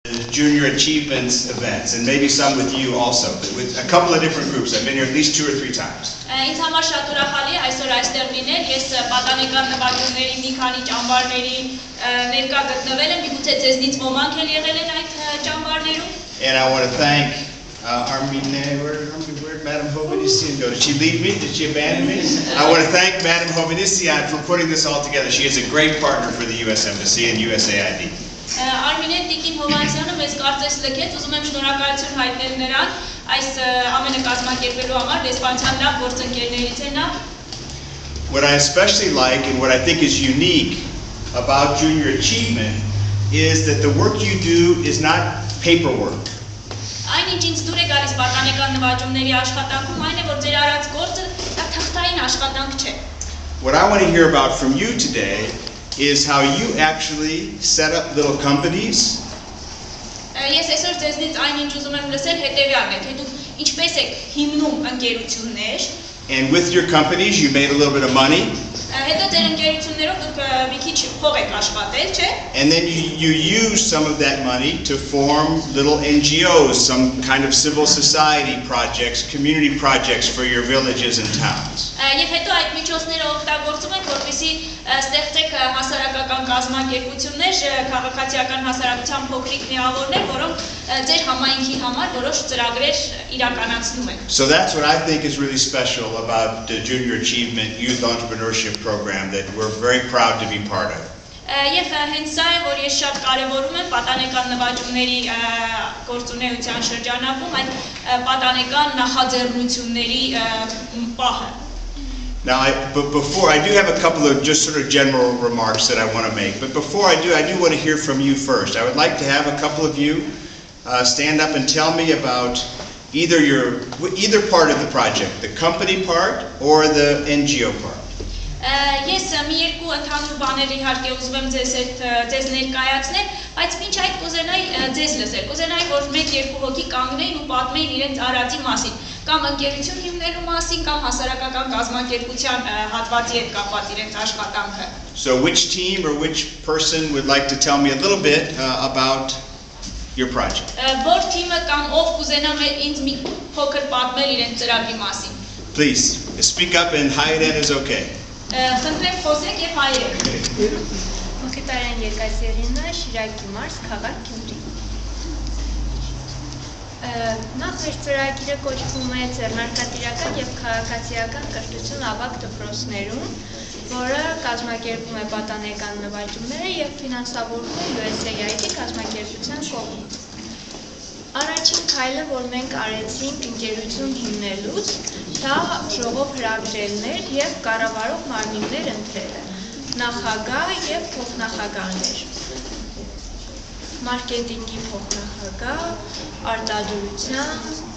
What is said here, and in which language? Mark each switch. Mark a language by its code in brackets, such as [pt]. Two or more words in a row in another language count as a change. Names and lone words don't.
[en] Junior Achievements events, and maybe some with you also, with a couple of different groups. I've been here at least 2 or 3 times. [hy] Ինձ համար շատ ուրախալի է այսօր այստեղ լինել, ես պատանեկան նվաճումների մի քանի ճամբարների ներկա գտնվել եմ, միգուցե ձեզնից ոմանք էլ եղել են այդ ճամբարներում։ [en] And I want to thank Armine, where Madam Hovhannissian go? Did she leave me? Did she abandon me? I want to thank Madam Hovhannissian for putting this all together. She is a great partner for the U.S. Embassy and USAID. [hy] Արմինեն Տիկին Հովհաննիսյանը մեզ կարծես լքեց, ուզում եմ շնորհակալություն հայտնել նրան այս ամենը կազմակերպելու համար, դեսպանության լավ գործընկերներից է նա։ [en] What I especially like and what I think is unique about Junior Achievement is that the work you do is not paperwork. [hy] Այն ինչ ինձ դուր է գալիս պատանեկան նվաճումների աշխատանքում, այն է, որ ձեր արած գործը դա թղթային աշխատանք չէ։ [en] What I want to hear about from you today is how you actually set up little companies. [hy] Ես այսօր ձեզնից այն ինչ ուզում եմ լսել հետևյալն է, թե դուք ինչպես եք հիմնում ընկերություններ։ [en] And with your companies you made a little bit of money. [hy] Հետո ձեր ընկերություններով դուք մի քիչ փող եք աշխատել, չէ՞։ [en] And then you use some of that money to form little NGOs, some kind of civil society projects, community projects for your villages and towns. [hy] Եվ հետո այդ միջոցները օգտագործում եք, որպեսզի ստեղծեք հասարակական կազմակերպություններ, քաղաքացիական հասարակության փոքրիկ միավորներ, որոնք ձեր համայնքի համար որոշ ծրագրեր իրականացնում են։ [en] So that's what I think is really special about the Junior Achievement Youth Entrepreneurship Program that we're very proud to be part of. [hy] Եվ հենց սա է, որ ես շատ կարևորում եմ պատանեկան նվաճումների գործունեության շրջանակում այդ պատանեկան նախաձեռնությունների պահը։ [en] Now, before I do have a couple of just sort of general remarks that I want to make, but before I do want to hear from you first. I would like to have a couple of you stand up and tell me about either part of the project, the company part or the NGO part. [hy] Ես մի երկու ընդհանուր բաներ իհարկե ուզում եմ ձեզ ներկայացնել, բայց մինչ այդ կուզենայի ձեզ լսել, կուզենայի որ 1-2 հոգի կանգնեին ու պատմեին իրենց արածի մասին, կամ ընկերություն հիմնելու մասին, կամ հասարակական կազմակերպության հատվածի հետ կապված իրենց աշխատանքը։ [en] So which team or which person would like to tell me a little bit about your project? [hy] Որ թիմը կամ ով կուզենա ինձ մի փոքր պատմել իրենց ծրագրի մասին։ [en] Please speak up and Hayden is okay. [hy] Խնդրեմ խոսեք եւ հայերեն։ Մխիթարյան Եկատերինա, Շիրակի մարզ, քաղաք Գյումրի։ Նախ մեր ծրագիրը կոչվում է ձեռնարկատիրական եւ քաղաքացիական կրթություն ավագ դպրոցներում, որը կազմակերպում է պատանեկան նվաճումները եւ ֆինանսավորվում է USAID կազմակերպության կողմից։ Առաջին քայլը, որ մենք արեցինք ընկերություն հիմնելուց, դա ժողով հրավիրելն էր եւ կառավարող մարմիններ ընտրելը, նախագահ եւ փոխնախագահներ, մարքեթինգի փոխնախագահ, արտադրության,